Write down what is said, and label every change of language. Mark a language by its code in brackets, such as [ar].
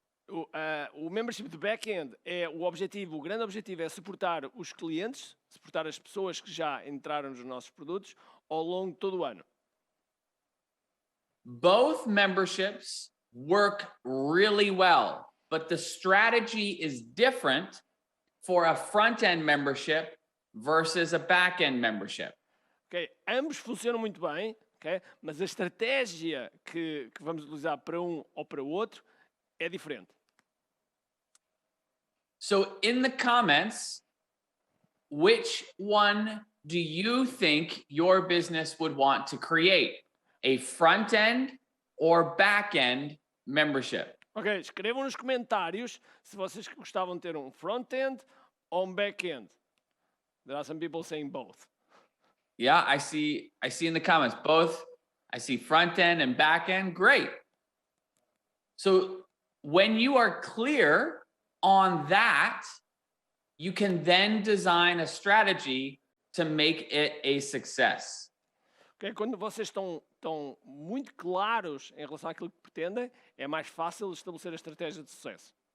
[pt] O membership de back-end o grande objetivo é suportar os clientes, suportar as pessoas que já entraram nos nossos produtos ao longo de todo o ano. [en] Both memberships work really well, but the strategy is different for a front-end membership versus a back-end membership. [pt] Okay. Ambos funcionam muito bem, Okay? Mas a estratégia que vamos utilizar para um ou para o outro é diferente. [en] So in the comments, which one do you think your business would want to create? A front end or back end membership? [pt] Ok, escrevam nos comentários se vocês gostavam de ter um front-end ou um back-end. [en] There are some people saying both. Yeah, I see in the comments both. I see front end and back end. Great. So when you are clear on that, you can then design a strategy to make it a success. Okay? [pt] Quando vocês estão muito claros em relação àquilo que pretendem, é mais fácil estabelecer a estratégia de sucesso.